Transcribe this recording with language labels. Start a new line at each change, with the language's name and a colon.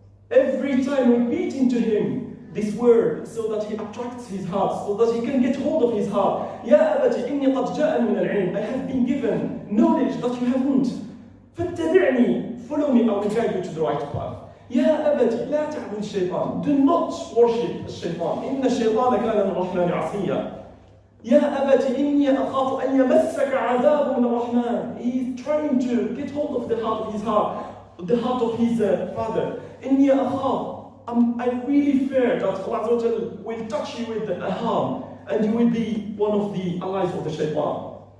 English: Every time repeating to him this word so that he attracts his heart, so that he can get hold of his heart.
Arabic: Ya Abati, inni qad ja'ani min al-'ilm.
English: I have been given knowledge that you haven't. Fattabi'ni, follow me, I will guide you to the right path.
Arabic: يا أبتي لا تعبد الشيطان.
English: Do not worship الشيطان.
Arabic: إن الشيطان كان للرحمن عصيا. يا أبتي إني أخاف أن يمسك عذاب من الرحمن.
English: He is trying to get hold of the heart of his father.
Arabic: إني أخاف.
English: I really fear that Allah will touch you with a harm and you will be one of the allies of the shaitan.